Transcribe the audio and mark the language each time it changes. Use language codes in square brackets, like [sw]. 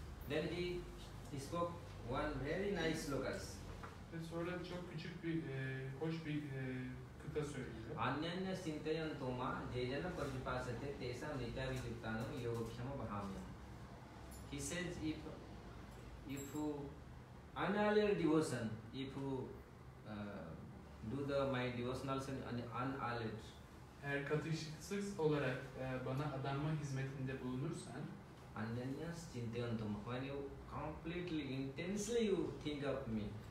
[en] Then he spoke one very nice slokas. [tr] Ve sonra çok küçük bir, hoş bir kıta söylüyor. [sa] Anyanya sintayan toma jejana parvipasate tesam nityavidyuktanam yogakshama bhahamya. [en] He says if you unalloyed devotion, if you do my devotionals unalloyed. [tr] Eğer katışıksız olarak bana adanma hizmetinde bulunursan, [sa] Anyanyas chintayan toma, [en] when you completely, intensely you think of me.